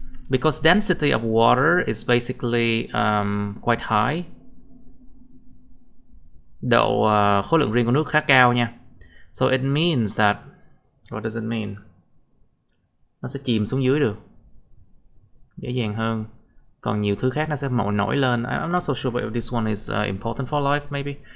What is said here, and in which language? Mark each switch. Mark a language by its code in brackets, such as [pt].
[en] Because density of water is basically quite high. [vi] Độ khối lượng riêng của nước khá cao nha. [en] So it means that, what does it mean? [vi] Nó sẽ chìm xuống dưới được dễ dàng hơn. Còn nhiều thứ khác nó sẽ nổi lên. [en] I'm not so sure if this one is important for life maybe.